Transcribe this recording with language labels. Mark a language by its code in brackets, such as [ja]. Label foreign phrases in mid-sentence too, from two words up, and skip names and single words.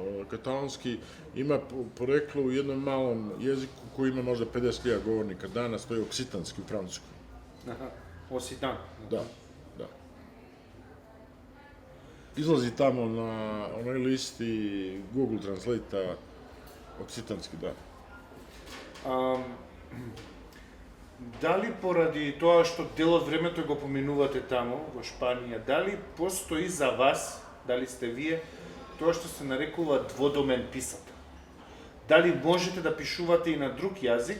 [sr] Katalonski ima poreklo u jednom malom jeziku koji ima možda 50.000 govornika danas, to je oksitanski u francuskom. [mk] Аха. Оситан. [sr] Da. Izlazi tamo na onoj listi Google Translate-a oksitanski, da. [mk] Дали поради тоа што дел од времето го поминувате таму, во Шпанија, дали постои за вас, дали сте вие, тоа што се нарекува дводомен писател. Дали можете да пишувате и на друг јазик?